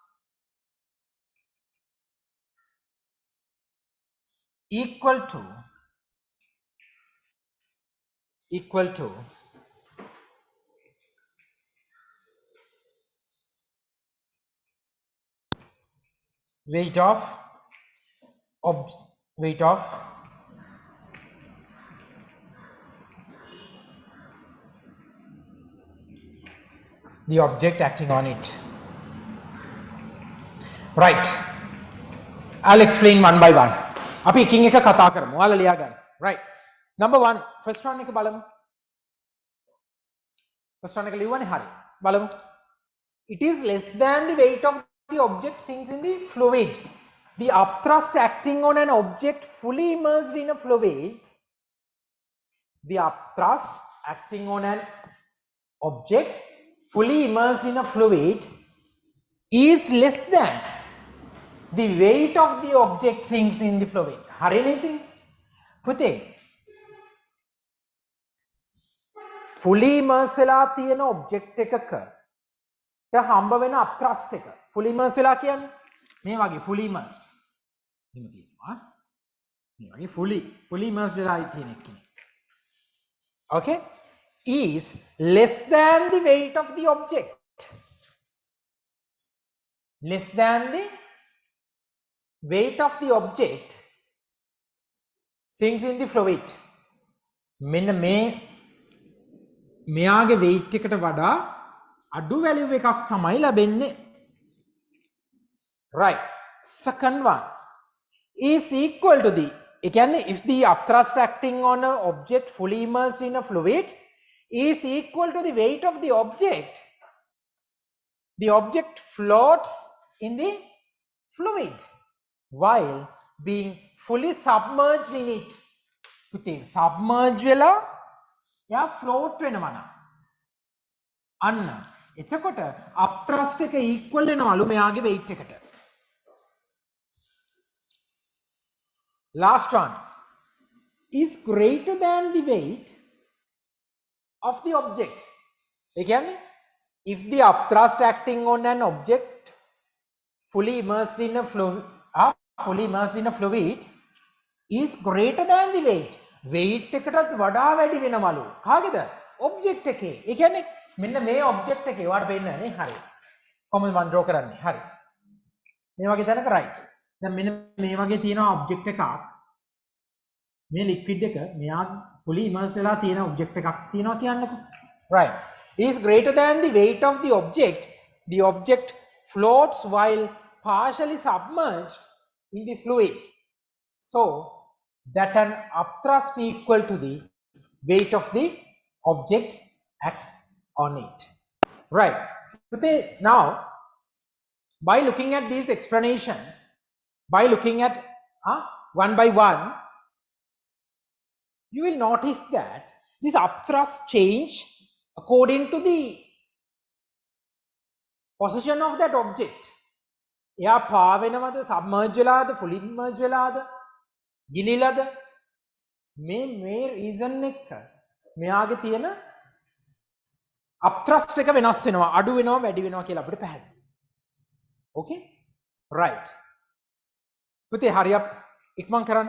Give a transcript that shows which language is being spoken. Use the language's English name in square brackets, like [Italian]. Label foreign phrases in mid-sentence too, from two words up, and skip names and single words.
[English] equal to weight of the object acting on it. Right. I'll explain one by one. [Sinhala] Api eking එක කතා කරමු. ඔයාලා ලියා ගන්න. [English] Right. Number 1. First one [Sinhala] එක බලමු. [English] First one [Sinhala] එක ලියුවනේ හරි. බලමු. [English] It is less than the weight of the object sinks in the fluid. The upthrust acting on an object fully immersed in a fluid. The upthrust acting on an object fully immersed in a fluid is less than the weight of the object sinks in the fluid. [Sinhala] Hari anything? Pute. [English] Fully immersed [Sinhala] වෙලා තියෙන object එකක හම්බ වෙන upthrust එක. [English] Fully immersed [Sinhala] වෙලා කියන්නේ මේ වගේ [English] fully immersed. [Sinhala] එහෙම තියෙනවා. මේ වගේ [English] fully immersed [Sinhala] වෙලා තියෙන එක. [English] Okay? Is less than the weight of the object. Less than the weight of the object sinks in the fluid. [Sinhala] මෙන්න මෙයාගේ weight එකට වඩා අඩු value එකක් තමයි ලැබෙන්නේ. [English] Right. Second one is equal to the, [Sinhala] ඒ කියන්නේ [English] if the upthrust acting on an object fully immersed in a fluid is equal to the weight of the object floats in the fluid while being fully submerged in it. [Sinhala] පුතේ submerge වෙලා යා float වෙනවා නම් අන්න එතකොට upthrust එක equal වෙනවලු මෙයාගේ weight එකට. [English] Last one is greater than the weight of the object. [Sinhala] ඒ කියන්නේ [English] if the upthrust acting on an object fully immersed in a fluid is greater than the weight. [Sinhala] Weight එකටත් වඩා වැඩි වෙනවලු. කාගේද? object එකේ. ඒ කියන්නේ මෙන්න මේ object එකේ ඔයාලට පේන්නේ නේ. හරි. කොහොමද මම draw කරන්නේ? හරි. මේ වගේ තැනක right. දැන් මෙන්න මේ වගේ තියෙන object එකක්. මේ liquid එක මෙයා [English] fully immersed [Sinhala] වෙලා තියෙන object එකක් තියෙනවා කියන්නකෝ. [English] Right. is greater than the weight of the object floats while partially submerged in the fluid. So that an upthrust equal to the weight of the object acts on it. Right. Now, by looking at these explanations, by looking at one by one, you will notice that this upthrust change according to the position of that object. [Sinhala] එයා පාවෙනවද, submerge වෙලාද, [English] fully immerse [Sinhala] වෙලාද, ගිලිලාද, මේ reason එක මෙයාගේ තියෙන upthrust එක වෙනස් වෙනවා, අඩු වෙනවා, වැඩි වෙනවා කියලා අපිට පැහැදිලි. Okay? Right. පුතේ හරියක් ඉක්මන් කරන්න.